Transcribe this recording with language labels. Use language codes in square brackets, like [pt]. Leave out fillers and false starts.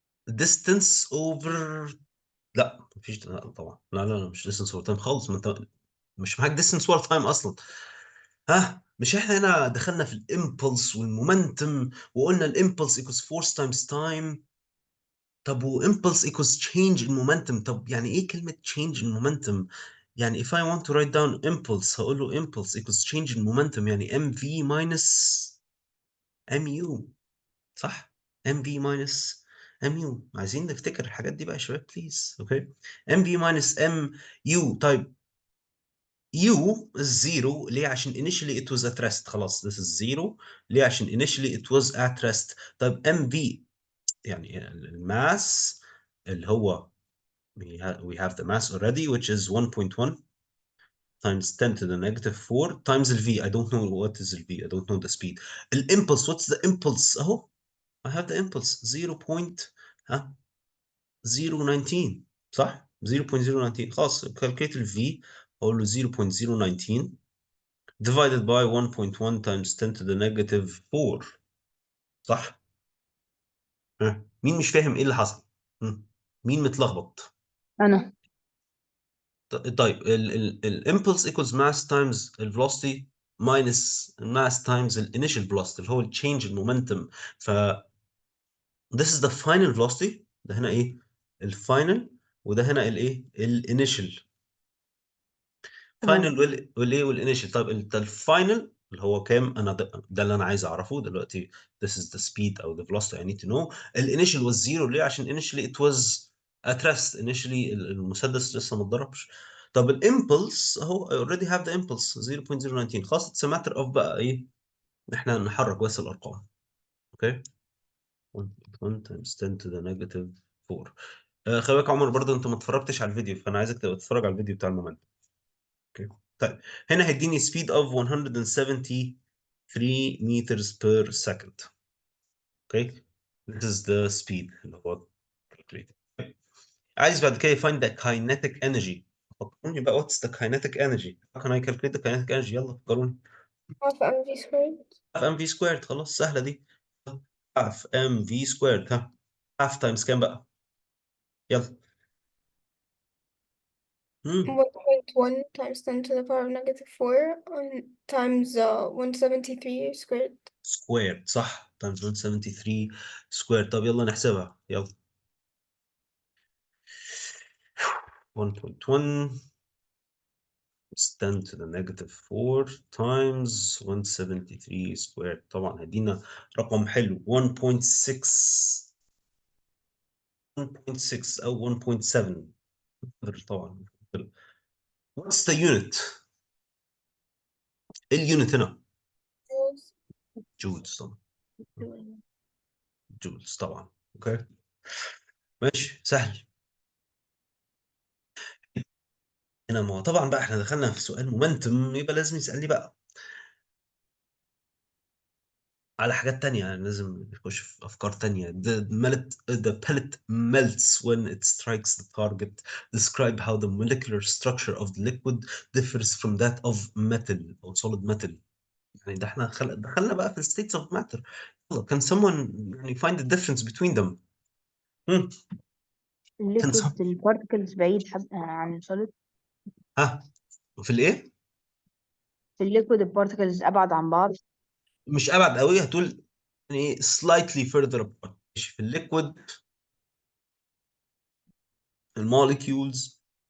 [en] distance over. [ar] لا مفيش، لا طبعا، لا مش [en] distance over time [ar] خالص. ما انت مش معاك distance ولا time اصلا. ها، مش احنا هنا دخلنا في الامبلس والمومنتم وقلنا الامبلس [en] equals force times time. طب وامبلس equals change in momentum. طب [ar] يعني ايه كلمة [en] change in momentum؟ يعني if I want to write down impulse هقول له impulse equals change in momentum، يعني mv minus mu. صح؟ mv minus mu. [ar] عايزين نفتكر الحاجات دي بقى يا شباب بليز. [en] Okay, mv minus mu. طيب u is zero ليه؟ عشان initially it was at rest. خلاص this is zero ليه؟ عشان initially it was at rest. طيب mv [ar] يعني الماس اللي هو [en] we have the mass already which is 1.1 times 10 to the negative 4 times the v. I don't know what is the v. I don't know the speed. الامبلس what's the impulse؟ اهو I have the impulse 0.019 صح؟ 0.019. خلاص calculate ال v. اقول له 0.019 divided by 1.1 times 10 to the negative 4. [ar] صح؟ مين مش فاهم ايه اللي حصل؟ مين متلخبط؟ أنا [en] طيب الامبلس equals mass times velocity minus mass times initial velocity اللي هو change in momentum. ف this is the final velocity. [ar] ده هنا ايه؟ الفاينل. وده هنا الايه؟ الانيشال. تمام. فاينل والايه؟ والانيشال. طيب الفاينل اللي هو كام؟ انا ده اللي انا عايز اعرفه دلوقتي. [en] This is the speed او the velocity I need to know. الانيشال was zero [ar] ليه؟ عشان [en] initially it was at rest. [ar] initially المسدس لسه ما اتضربش. [en] طب الامبلس اهو I already have the impulse 0.019. [ar] خلاص [en] it's a matter of [ar] بقى ايه؟ احنا نحرك بس الارقام. [en] Okay 1.1 times 10 to the negative 4. [ar] خلي بالك يا عمر برضه انت ما اتفرجتش على الفيديو، فانا عايزك تبقى تتفرج على الفيديو بتاع المومنت. [en] Okay طيب هنا هيديني speed of 173 meters per second. Okay this is the speed اللي هو calculated. [ar] عايز بعد كده [en] find the kinetic energy. فكروني بقى what's the kinetic energy؟ how can I calculate the kinetic energy؟ يلا فكروني. half mv squared. half mv squared. خلاص سهلة دي. half mv squared. [ar] ها half times كام بقى؟ يلا [en] 1.1 times 10 to the power of negative 4 times 173 squared. squared. صح times 173 squared. [ar] طب يلا نحسبها يلا. [en] 1.1 10 to the negative 4 times 173 squared. [ar] طبعا هدينا رقم حلو 1.6 أو 1.7 طبعا. [en] What's the unit؟ إيه اليونت هنا؟ Joules. [ar] جولز طبعا. جولز طبعا. اوكي ماشي سهل. هنا ما هو طبعا بقى احنا دخلنا في سؤال مومنتم، يبقى لازم يسألني بقى على حاجات تانية، يعني لازم نخش في أفكار تانية. [en] the pellet melts when it strikes the target. Describe how the molecular structure of the liquid differs from that of metal أو solid metal. [ar] يعني ده احنا دخلنا بقى في [en] states of matter. يلا can someone يعني find the difference between them. can [ar] الليكويد [en] some [ar] البارتكلز بعيد عن السوليد. ها في الايه؟ في الليكويد البارتكلز ابعد عن بعض. مش ابعد قوي، هتقول يعني [en] slightly further apart. [ar] ماشي. في الليكويد الموليكيولز.